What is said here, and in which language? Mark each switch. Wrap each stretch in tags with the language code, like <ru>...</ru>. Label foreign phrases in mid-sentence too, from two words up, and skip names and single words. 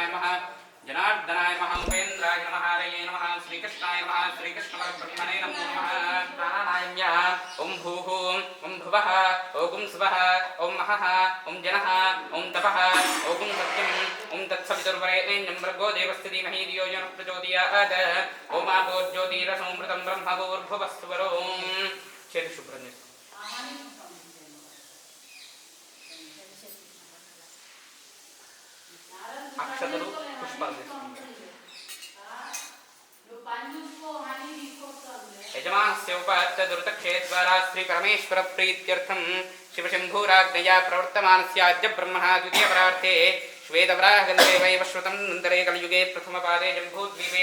<sa>नमः जनार्दनाय नमः उपेन्द्राय नमः हरये नमः श्रीकृष्णाय नमः श्रीकृष्णपरब्रह्मणे नमो नमः प्राणानाम्या ओं भूः ओं भुवः ओं स्वः ओं महः ओं जनः ओं तपः ओं सत्यम् ओं तत्सवितुर्वरेण्यं भर्गो देवस्य धीमहि धियो यो नः प्रचोदयात् ओं आपो ज्योतिरसोऽमृतं ब्रह्म भूर्भुवः स्वरो</sa> <te>చేతి శుభ్రం చేసుకో అక్షతలు పుష్పాలు</te> <sa>यजमानस्य उपात्त दुर्तक्षेद्वारा श्री परमेश्वर प्रीत्यर्थं शिवशंभूराज्ञया प्रवर्तमानस्य आद्य ब्रह्मणः द्वितीयपरार्थे श्वेतवराहगन्धे वैवस्वतं नन्तरे कलियुगे प्रथमपादे जम्बूद्वीपे</sa>